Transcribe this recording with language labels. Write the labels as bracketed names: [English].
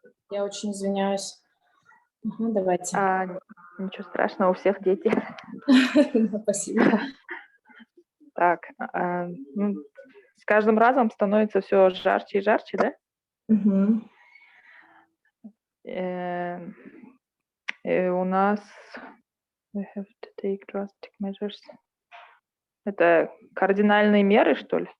[Russian] Я очень извиняюсь. Давайте. Ничего страшного, у всех дети. Спасибо. Так, с каждым разом становится все жарче и жарче, да? У нас [English] we have to take drastic measures. [Russian] Это кардинальные меры, что ли?